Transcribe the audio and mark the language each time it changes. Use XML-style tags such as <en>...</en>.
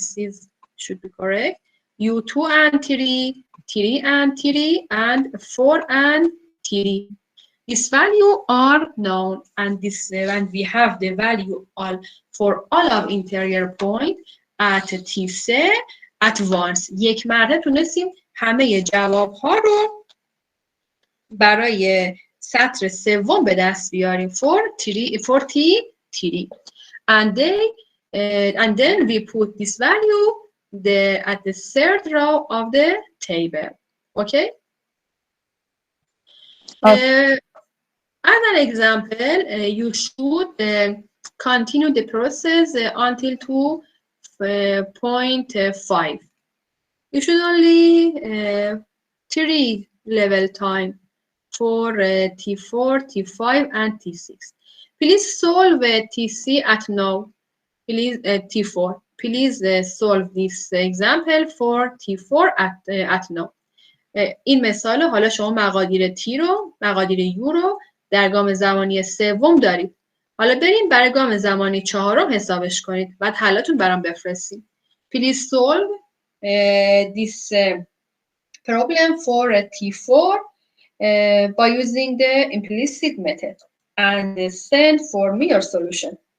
<en>This should be correct. u2 and 3, 3 and 3, and 4 and 3. This value are known, and we have the value for all of interior point at T3 at once.</en> <fa>یک مرده تونستیم همه جواب ها رو برای سطر سوم به دست بیاریم</fa> <en>for T3. And then we put this value at the third row of the table. Okay? As an example, you should continue the process until 2.5. You should only 3 level time for T4, T5, and T6. Please solve T3 at now. Please T4. Please solve this example for T4 at now.</en> <fa>این مثال حالا شما مقادیر تی رو، مقادیر یو رو در گام زمانی سوم دارید. حالا بریم برای گام زمانی چهارم حسابش کنید. بعد حلاتون برام بفرستید.</fa> <en>Please solve this problem for T4 by using the implicit method and send for me your solution.</en>